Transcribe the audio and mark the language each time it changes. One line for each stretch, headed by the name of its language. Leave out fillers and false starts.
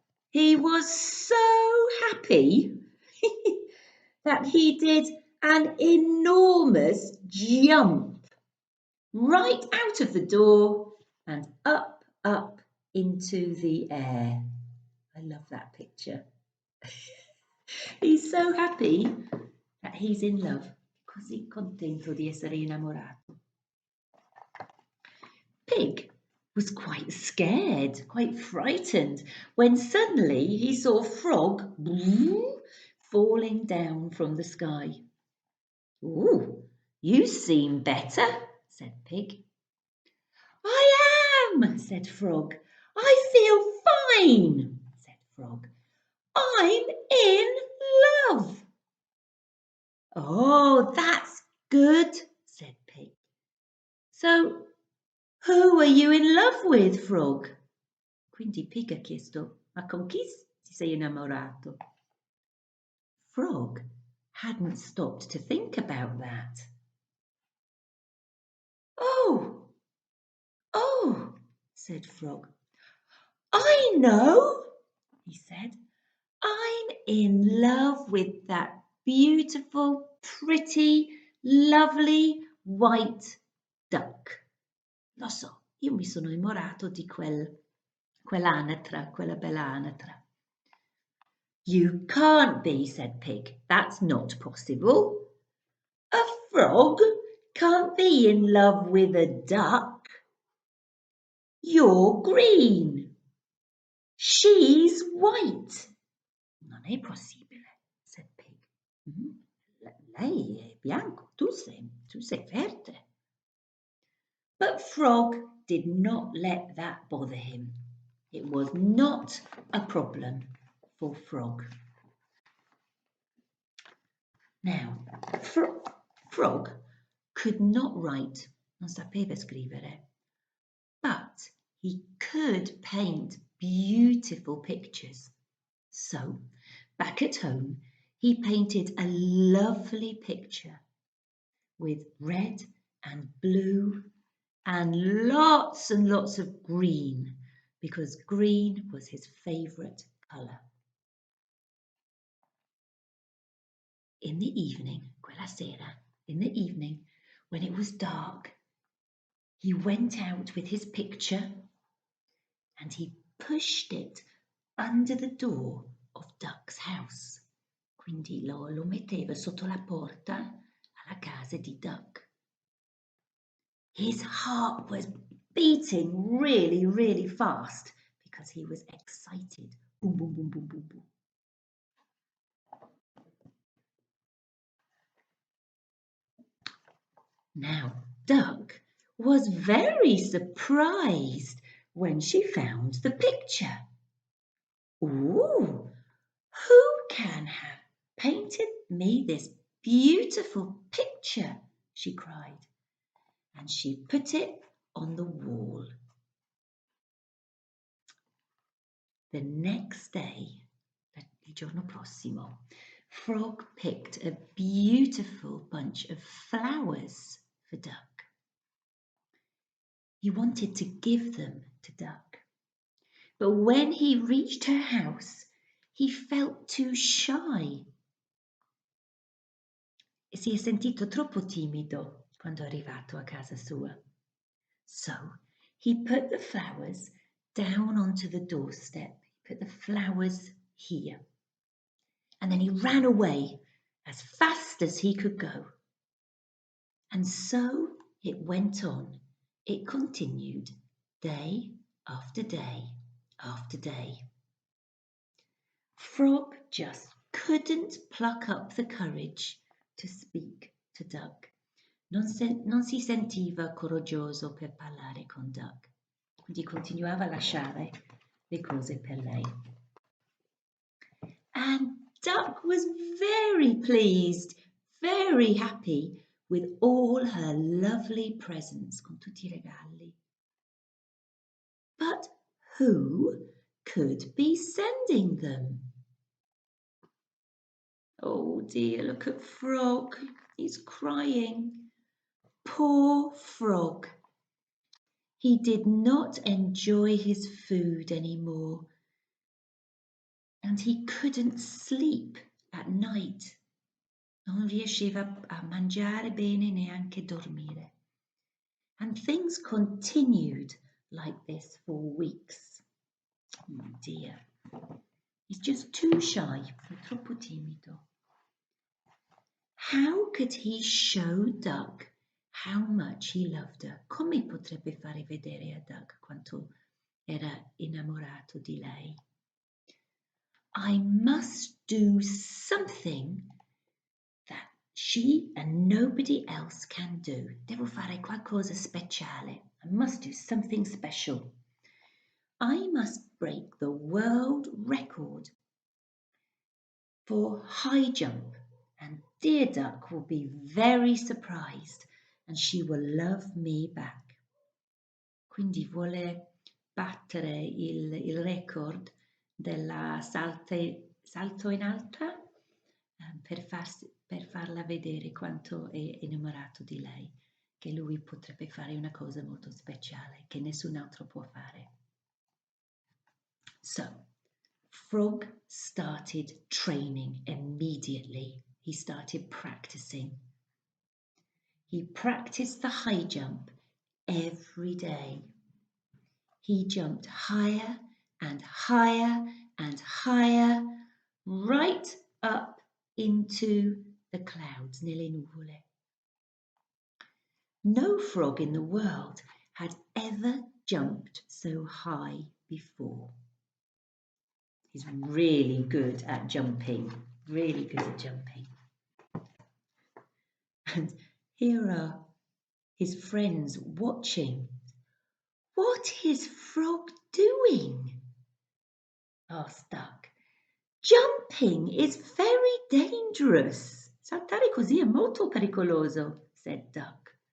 English: He was so happy that he did an enormous jump. right out of the door and up, up into the air. I love that picture. He's so happy that he's in love.
Italian: Così contento di essere innamorato.
English: Pig was quite scared, quite frightened, when suddenly he saw Frog falling down from the sky. "Ooh, you seem better," said Pig. "I am," said Frog. "I feel fine," said Frog. "I'm in love." "Oh, that's good," said Pig. "So who are you in love with, Frog?"
Italian: Quindi Pig ha chiesto: "Ma con chi ti sei innamorato?"
English: Frog hadn't stopped to think about that. Oh, said Frog. "I know," he said. "I'm in love with that beautiful, pretty, lovely white duck.
Italian: Lo so, io mi sono innamorato di quell'anatra, quella bella anatra."
English: "You can't be," said Pig. "That's not possible. A frog can't be in love with a duck. You're green. She's white."
Italian: "Non è possibile,"
English: said Pig.
Italian: "Lei è bianco, tu sei verde."
English: But Frog did not let that bother him. It was not a problem for Frog. Now, Frog could not write,
Italian: non sapeva scrivere,
English: but he could paint beautiful pictures. So, back at home, he painted a lovely picture with red and blue and lots of green, because green was his favourite colour. In the evening,
Italian: quella sera,
English: in the evening, when it was dark, he went out with his picture and he pushed it under the door of Duck's house.
Italian: Quindi lo metteva sotto la porta alla casa di Duck.
English: His heart was beating really, really fast because he was excited. Boom, boom, boom, boom, boom, boom. Now, Duck was very surprised when she found the picture. "Ooh, who can have painted me this beautiful picture?" she cried, and she put it on the wall. The next day,
Italian: il giorno prossimo,
English: Frog picked a beautiful bunch of flowers for Duck. He wanted to give them to Duck, but when he reached her house, he felt too shy.
Italian: Si è sentito troppo timido quando è arrivato a casa sua.
English: So he put the flowers down onto the doorstep. He put the flowers here. And then he ran away as fast as he could go. And so it went on. It continued day after day after day. Frog just couldn't pluck up the courage to speak to Duck.
Italian: Non si sentiva coraggioso per parlare con Duck, quindi continuava a lasciare le cose per lei.
English: And Duck was very pleased, very happy with all her lovely presents,
Italian: con tutti I regali.
English: But who could be sending them? Oh dear, look at Frog. He's crying. Poor Frog. He did not enjoy his food anymore, and he couldn't sleep at night.
Italian: Non riusciva a mangiare bene neanche dormire.
English: And things continued like this for weeks. Oh dear, he's just too shy,
Italian: troppo timido.
English: How could he show Duck how much he loved her?
Italian: Come potrebbe fare vedere a Duck quanto era innamorato di lei?
English: I must do something that she and nobody else can do.
Italian: Devo fare qualcosa speciale.
English: I must do something special. I must break the world record for high jump, and dear Duck will be very surprised and she will love me back.
Italian: Quindi vuole battere il record della salto in alto per farla vedere quanto è innamorato di lei, che lui potrebbe fare una cosa molto speciale che nessun altro può fare.
English: So, Frog started training immediately. He started practicing. He practiced the high jump every day. He jumped higher and higher and higher, right up into the clouds,
Italian: nelle nuvole.
English: No frog in the world had ever jumped so high before. He's really good at jumping, really good at jumping. And here are his friends watching. What is Frog doing? Asked Duck. Jumping is very dangerous.
Italian: Saltare così è molto pericoloso,
English: said Duck.